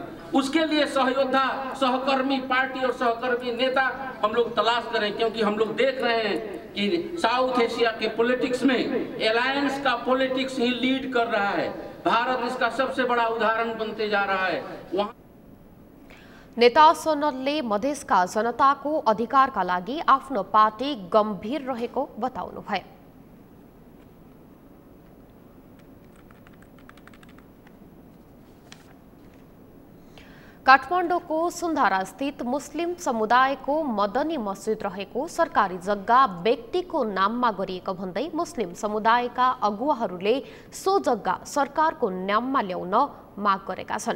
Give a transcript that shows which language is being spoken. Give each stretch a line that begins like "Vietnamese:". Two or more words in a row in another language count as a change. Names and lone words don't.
Hindi: उसके लिए सहयोद्धा, सहकर्मी पार्टी और सहकर्मी नेता हम लोग तलाश करें, क्योंकि हम लोग देख रहे हैं कि साउथ एशिया के पॉलिटिक्स में अलायंस का पॉलिटिक्स ही लीड कर रहा है। भारत इसका सबसे बड़ा उदाहरण बनते जा रहा है। वहाँ
Nepali: नेता सोनलले मधेसका जनताको अधिकारका लागि आफ्नो पार्टी गम्भीर रहेको बताउनुभयो। काठमाडौँको सुन्धारा स्थित मुस्लिम समुदायको मदनी मस्जिद रहेको सरकारी जग्गा व्यक्तिको नाममा गरिएको भन्दै मुस्लिम समुदायका अगुवाहरूले सो जग्गा सरकारको नाममा ल्याउन माग गरेका छन्।